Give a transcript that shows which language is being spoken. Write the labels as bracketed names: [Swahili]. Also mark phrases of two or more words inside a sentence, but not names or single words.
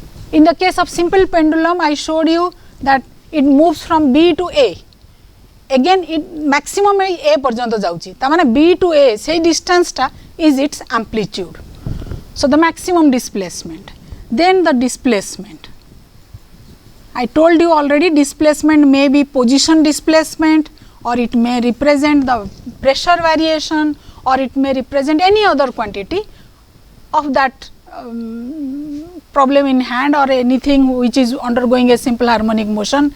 [English] In the case of simple pendulum, I showed you that it moves from B to A. Again, it maximum A [Odia] ପର୍ଯ୍ୟନ୍ତ ଯାଉଛି. [English] तामाने B to A से distance टा is its amplitude. So the maximum displacement. Then the displacement. I told you already, displacement may be position displacement, or it may represent the pressure variation, or it may represent any other quantity of that problem in hand, or anything which is undergoing a simple harmonic motion.